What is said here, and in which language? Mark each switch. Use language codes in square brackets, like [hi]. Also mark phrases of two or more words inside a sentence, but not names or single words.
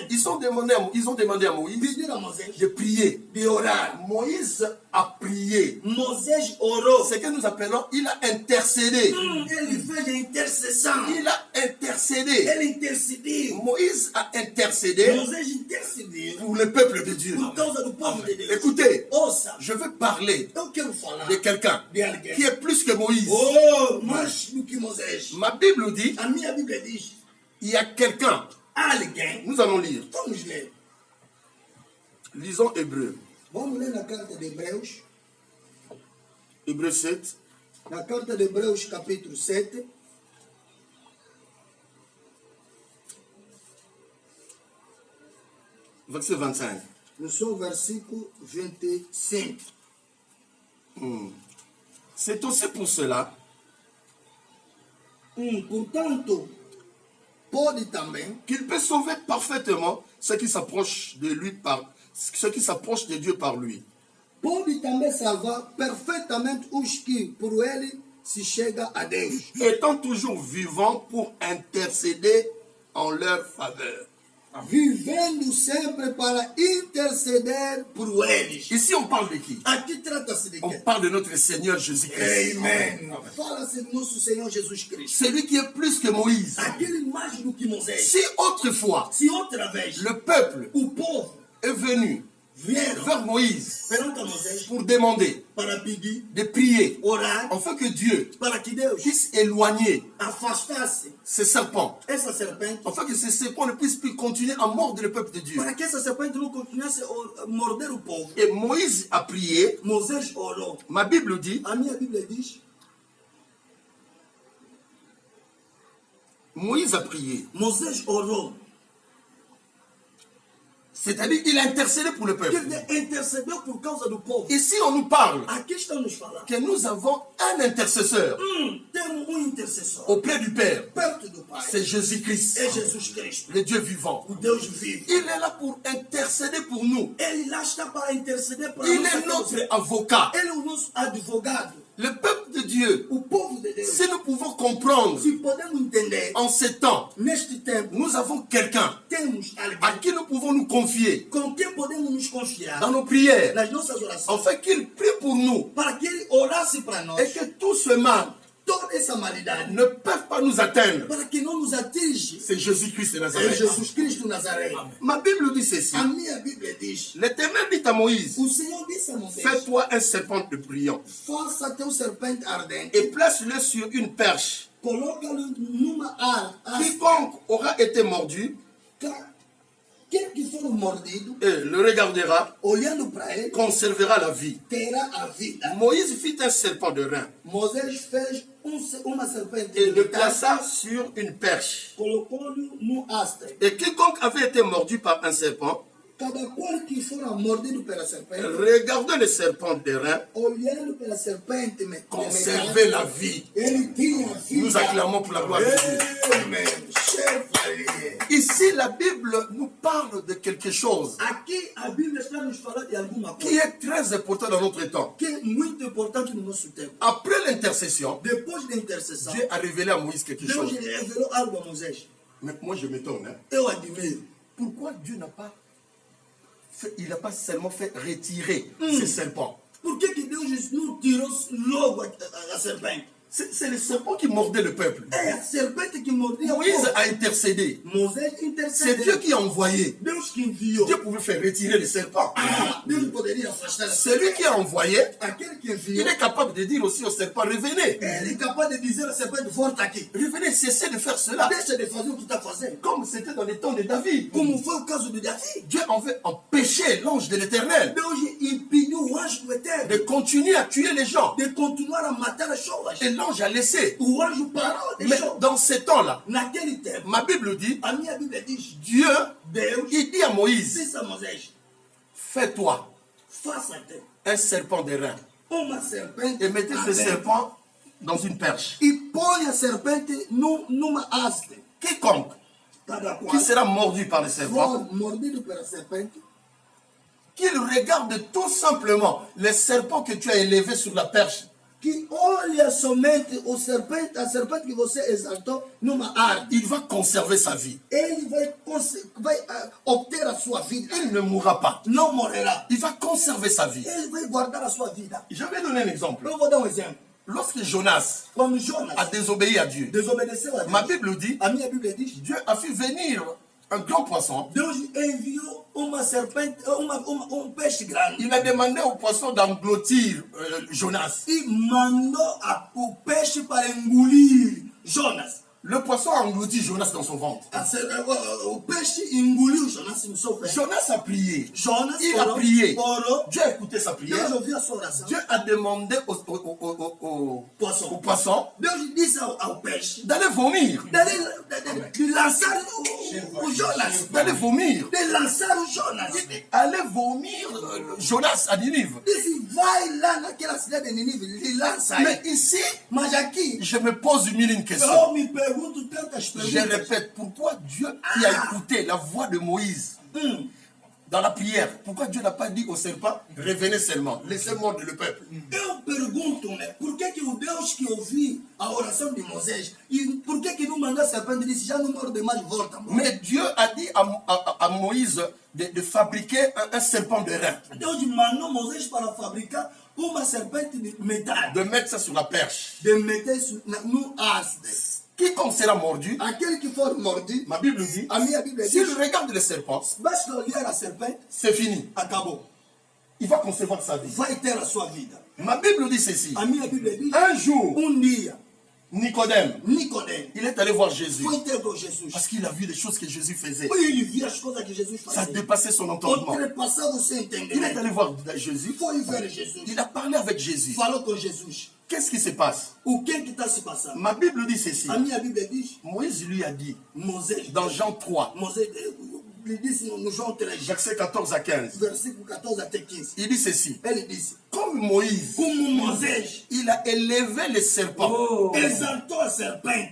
[fr] Ils ont demandé à Moïse [pt] Pediram a Moisés [fr] de prier. [pt] de orar. [fr] Moïse a prié. [pt] Moisés orou. [fr] Ce que nous appelons, il a intercédé. [pt] Ele fez a intercessão. [fr] Il a intercédé. [pt] Ele intercediu. [fr] Moïse a intercédé [pt] Moisés intercediu [fr] pour le peuple de Dieu. [pt] por causa do povo de Deus. [fr] Écoutez, [pt] Ouça, [fr] je veux parler [pt] eu quero falar [fr] de quelqu'un [pt] de alguém. [fr] qui est plus que Moïse. [pt] Oh, mais do que Moisés. [fr] Ma Bible dit, [pt] A minha Bíblia diz, [fr] il y a quelqu'un. [pt] alguém. [fr] Nous allons lire. [pt] Vamos ler. [fr] Lisons Hébreu. [pt] Vamos ler na carta de Hebreus. [fr] Hébreu 7, [pt] Na carta de Hebreus, capítulo 7. [fr] verset 25. [pt] No seu versículo 25. [fr] C'est aussi pour cela [pt] Portanto, pode também [fr] qu'il peut sauver parfaitement ceux qui s'approchent de lui ceux qui s'approchent de Dieu par lui. [pt] pode também salvar perfeitamente os que por ele se chega a Deus, [fr] Étant toujours vivants pour intercéder en leur faveur. [pt] vivendo sempre para interceder por eles. [fr] Ici, on parle de qui? [pt] Aqui trata-se de [fr] On [pt] quem? [fr] parle de notre Seigneur Jésus-Christ. Amen. [pt] Fala-se do nosso Senhor Jesus Cristo. [fr] Celui qui est plus que Moïse. [pt] Aquele mais do que Moisés. [fr] Si autrefois, [pt] Se outra vez [fr] le peuple [pt] o povo [fr] est venu [pt] vieram [fr] vers Moïse [pt] perante a Moisés [fr] pour demander [pt] para pedir, [fr] de prier, [pt] orar, [fr] afin que Dieu [pt] para que Deus [fr] puisse éloigner [pt] afastasse [fr] ces serpents, [pt] essa serpente, [fr] afin que ces serpents ne puissent plus continuer à mordre le peuple de Dieu. [pt] para que essa serpente não continuasse a morder o povo. [fr] Et Moïse a prié. [pt] Moisés orou. [fr] Ma Bible dit, [pt] A minha Bíblia diz, [fr] Moïse a prié. [pt] Moisés orou. [fr] C'est-à-dire qu'il a intercédé pour le peuple. [pt] Ele intercedeu por causa do povo. [fr] Ici, on nous parle [pt] Aqui estão nos falando. [fr] que nous avons un intercesseur [pt] Temos intercessor [fr] auprès du Père. [pt] perto do Pai. [fr] C'est Jésus-Christ, [pt] É Jesus Cristo, [fr] le Dieu vivant. [pt] o Deus vivo. [fr] Il est là pour intercéder pour nous. [pt] Ele lá está para interceder para [fr] Il [pt] nós. [fr] est notre avocat. [pt] Ele é o nosso advogado. [fr] Le peuple de Dieu, [pt] O povo de Deus. [fr] si nous pouvons comprendre [pt] Se podemos entender, [fr] en ces temps, [pt] neste tempo, [fr] nous avons quelqu'un [pt] temos [fr] à [pt] alguém [fr] qui nous pouvons nous confier [pt] com quem podemos nos confiar [fr] dans nos prières, [pt] nas nossas orações, [fr] afin qu'il prie pour nous [pt] para que ele orasse para nós. [fr] et que tout ce mal [pt] Toda essa malidade, [fr] ne peut pas nous atteindre. [pt] para que não nos atinja. [fr] C'est Jésus-Christ de [pt] É [fr] Nazareth. [pt] Jesus Cristo de Nazaré. [fr] Ma Bible dit ceci. [pt] A minha Bíblia diz: [fr] L'Éternel dit à Moïse, [pt] o Senhor disse a Moisés: [fr] fais-toi un serpent de brillant [pt] faça teu serpente ardente, [fr] et place-le sur une perche. [pt] coloca-lo numa haste. [fr] Quiconque aura été mordu [pt] Quem que for mordido, [fr] et le regardera, [pt] olhando para ele, [fr] conservera la vie. [pt] terá a vida. [fr] Moïse fit un serpent de rein [pt] Moisés fez uma serpente [fr] et [pt] de [fr] le [pt] metal, [fr] plaça sur une perche. [pt] colocou-lhe no haste. [fr] Et quiconque avait été mordu par un serpent, [pt] Cada qual que fora mordido pela serpente, [fr] regardant le serpent de rein, [pt] olhando pela serpente, [fr] conservait la vie. [pt] ele tinha vida. [fr] Nous acclamons pour la gloire de Dieu. [pt] Amen. Cher família. [fr] Ici, la Bible nous parle de quelque chose [pt] Aqui a Bíblia está nos falando de alguma [fr] qui [pt] coisa [fr] est très important dans notre temps. [pt] que é muito importante no nosso tempo. [fr] Après l'intercession, [pt] Depois da intercessão, [fr] Dieu a révélé à Moïse quelque [pt] Deus [fr] chose. [pt] ele revelou algo a Moisés. [fr] Mais moi, je m'étonne. Hein. [pt] Eu admiro. [fr] Pourquoi Dieu n'a pas fait, il n'a pas seulement fait retirer ces serpents. [pt] Por que Deus não tirou logo a serpente? [fr] C'est le serpent qui mordait le peuple. [pt] É a serpente que mordia o [fr] Moïse [pt] povo. [fr] a intercédé. [pt] Moisés [fr] C'est [pt] intercedeu. [fr] Dieu qui a envoyé. [pt] Deus que enviou. [fr] Dieu pouvait faire retirer le serpent. [pt] Deus poderia afastar a [fr] C'est lui qui a envoyé. [pt] Aquele que [fr] Il [pt] enviou, [fr] est capable de dire aussi au serpent, revenez. [pt] ele é capaz de dizer a serpente, volta aqui. [fr] Revenez, cessez de faire cela. [pt] Deixa de fazer o que está fazendo. [fr] Comme c'était dans les temps de David. [pt] Como foi o caso de Davi. [fr] Dieu avait empêché l'ange de l'éternel [pt] Deus impediu o anjo do Eterno [fr] de continuer à tuer les gens. [pt] de continuar a matar as pessoas. [fr] Et l'ange a laissé. [pt] O anjo parou, [fr] Mais [pt] deixou. [fr] dans ces temps-là, [pt] Naquele tempo, [fr] ma Bible dit, [pt] a minha Bíblia diz, [fr] Dieu, [pt] Deus [fr] il dit à Moïse, [pt] disse a Moisés, [fr] fais-toi [pt] faça-te [fr] un serpent de rein [pt] uma serpente [fr] et mettez ce [pt] ardente [fr] serpent dans une perche. [pt] e põe a serpente numa haste. [fr] Quiconque [pt] Cada [fr] qui [pt] qual [fr] sera mordu par le serpent, [pt] for mordido pela serpente, [fr] qu'il regarde tout simplement les serpents que tu as élevés sur la perche. [pt] que olha somente a serpente que você exaltou numa árvore. [fr] Il va conserver sa vie. [pt] Ele vai obter a sua vida. [fr] Il ne mourra pas. [pt] Não morrerá. [fr] Il va conserver sa vie. [pt] Ele vai guardar a sua vida. [fr] Je vais donner un exemple. [pt] Eu vou dar exemplo. [fr] Lorsque Jonas [pt] Quando Jonas [fr] a désobéi à Dieu, [pt] desobedeceu a [fr] ma [pt] Deus, [fr] Bible dit, [pt] a minha Bíblia diz, [fr] Dieu a fait venir un grand poisson. [pt] Deus enviou uma serpente, peixe grande. [fr] Il a demandé au poisson d'engloutir Jonas. [pt] E mandou o peixe para engolir Jonas. [fr] Le poisson a englouti Jonas dans son ventre. [pt] O peixe engoliu Jonas no seu ventre. [fr] Jonas a prié. [pt] Jonas [fr] Il a prié. [pt] orou. [fr] Dieu a écouté sa prière. [pt] Deus ouviu a sua oração. [fr] Dieu a demandé au Poisson. poisson [pt] Deus disse ao peixe [fr] d'aller vomir. [pt] de lançar o Jonas. [fr] D'aller vomir. [pt] De lançar o Jonas. [fr] Allez vomir Jonas à Ninive. [pt] Disse, vai lá naquela cidade de Nínive, e lança aí. [fr] Mais ici, [pt] Mas aqui, [fr] je me pose mille une question. [pt] eu me pergunto tantas [fr] Je [pt] perguntas. [fr] répète, pourquoi Dieu qui a écouté la voix de Moïse dans la prière, pourquoi Dieu n'a pas dit au serpent, revenez seulement, laissez mordre le peuple? [pt] Eu pergunto-me, por que que o Deus que ouvi a oração de Moisés, e por que que não mandou a serpente e disse, já não morde mais, volta? [fr] Mais Dieu a dit à Moïse de fabriquer un serpent de rein, [pt] Deus mandou Moisés para fabricar uma serpente de metal, [fr] de mettre ça sur la perche. [pt] de meter isso no haste. [fr] Quiconque sera mordu, [pt] Aquele que for mordido, [fr] ma Bible dit, [pt] a minha Bíblia [fr] s'il [pt] diz, [fr] regarde le serpent, [pt] basta olhar a serpente, [fr] c'est fini. [pt] acabou. [fr] Il va concevoir sa vie. [pt] Vai ter a sua vida. [fr] Ma Bible dit ceci. [pt] A minha Bíblia diz, [fr] Un jour, [pt] dia, [fr] Nicodème, [pt] Nicodemo [fr] il est allé voir Jésus. [pt] foi ter com Jesus. [fr] Parce qu'il a vu les choses que Jésus faisait. [pt] Foi ele via as coisas que Jesus [fr] Ça [pt] fazia. [fr] dépassait son entendement. [pt] Ultrapassava o seu [fr] Il est [pt] entendimento. [fr] allé voir Jésus. [pt] Foi ver Jesus. [fr] Il a parlé avec Jésus. [pt] Falou com Jesus. [fr] Qu'est-ce qui se passe? [pt] O que está se passando? [fr] Ma Bible dit ceci. [pt] A minha Bíblia diz, [fr] Moïse lui a dit, [pt] Moisés, [fr] dans Jean 3, [pt] Moisés ele disse no João 3, [fr] versets 14 à 15, [pt] versículo 14 até 15. [fr] il dit ceci. [pt] Ele disse, [fr] Comme Moïse, [pt] como Moisés [fr] il a élevé le serpent [pt] exaltou a serpente